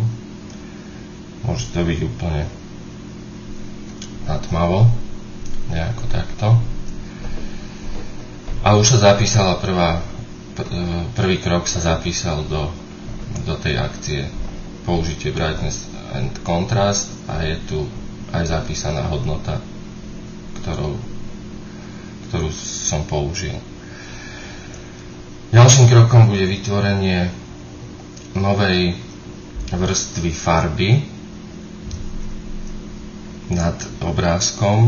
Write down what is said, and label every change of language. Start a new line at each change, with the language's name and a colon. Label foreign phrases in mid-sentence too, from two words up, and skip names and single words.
Slovak: Môže to byť úplne natmavo, nejako takto. A už sa zapísala prvý krok sa zapísal do tej akcie použitie
English: brightness and contrast
Slovak: a je tu aj zapísaná hodnota, ktorú som použil. Ďalším krokom bude vytvorenie novej vrstvy farby nad obrázkom.